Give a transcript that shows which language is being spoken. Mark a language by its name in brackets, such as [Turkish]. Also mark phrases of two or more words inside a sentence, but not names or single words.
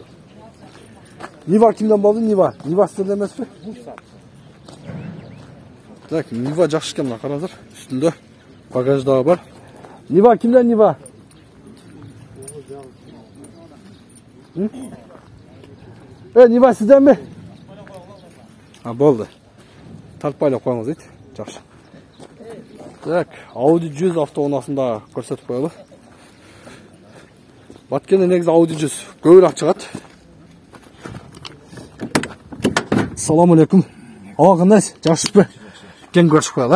[Kyrgyz] Нива кимден болду? Нива. Нива сиздерде эмеспи? Так, Нива жакшы экен, мына караңыздар. Үстүндө багаж дагы бар. Нива кимден Нива? Нива сизден бе? Болды. Тартпайлап коюңуз дейт. Жакшы. Так, Audi 100 автоунаасында көрсөтүп коелу. Баткенде негизи Audi 100 көбүрөөк чыгат. [Arabic] سلام عليكم. [Kyrgyz] Ага, кандайсыз? Жакшысызбы? Кен көрүшүп коелу.